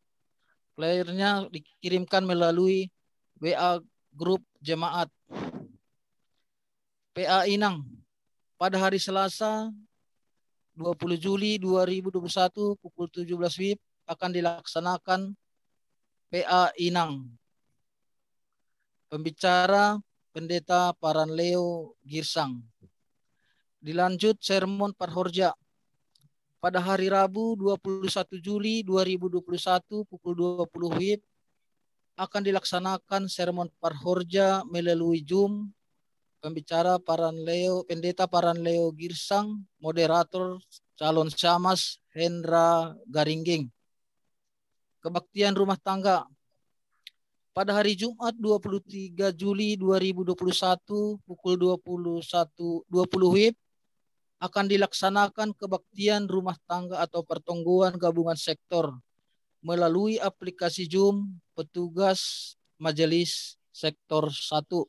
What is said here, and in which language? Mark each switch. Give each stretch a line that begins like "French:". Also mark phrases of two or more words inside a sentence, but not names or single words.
Indonesian: Flyernya dikirimkan melalui WA grup jemaat. PA Inang pada hari Selasa 20 Juli 2021 pukul 17 WIB akan dilaksanakan PA Inang. Pembicara Pendeta Paranleo Girsang. Dilanjut sermon parhorja. Pada hari Rabu 21 Juli 2021 pukul 20 WIB akan dilaksanakan sermon parhorja melalui Zoom. Pembicara Pendeta Paranleo Girsang, moderator calon Syamas Hendra Garingging. Kebaktian rumah tangga. Pada hari Jumat 23 Juli 2021 pukul 21.20 WIB akan dilaksanakan kebaktian rumah tangga atau pertonggoan gabungan sektor melalui aplikasi Zoom petugas majelis sektor 1.